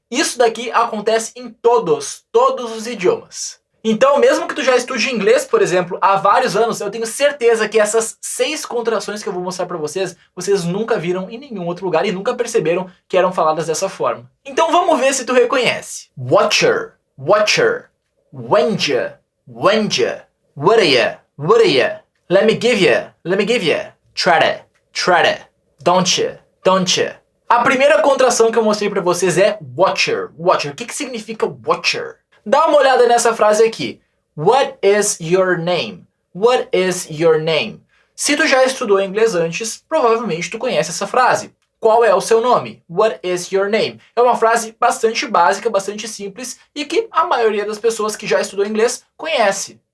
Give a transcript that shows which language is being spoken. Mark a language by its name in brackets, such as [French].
[Portuguese] Isso daqui acontece em todos os idiomas. Então, mesmo que tu já estude inglês, por exemplo, há vários anos, eu tenho certeza que essas 6 contrações que eu vou mostrar pra vocês, vocês nunca viram em nenhum outro lugar e nunca perceberam que eram faladas dessa forma. Então vamos ver se tu reconhece. [English] Watcher, watcher, wenja, wenja, wouldya, wouldya, let me give ya, try it, don't you. [Portuguese] A primeira contração que eu mostrei pra vocês é watcher. Watcher. O que significa watcher? Dá uma olhada nessa frase aqui. [English] What is your name? What is your name? [Portuguese] Se tu já estudou inglês antes, provavelmente tu conhece essa frase. Qual é o seu nome? [English] What is your name? [Portuguese] É uma frase bastante básica, bastante simples e que a maioria das pessoas que já estudou inglês conhece.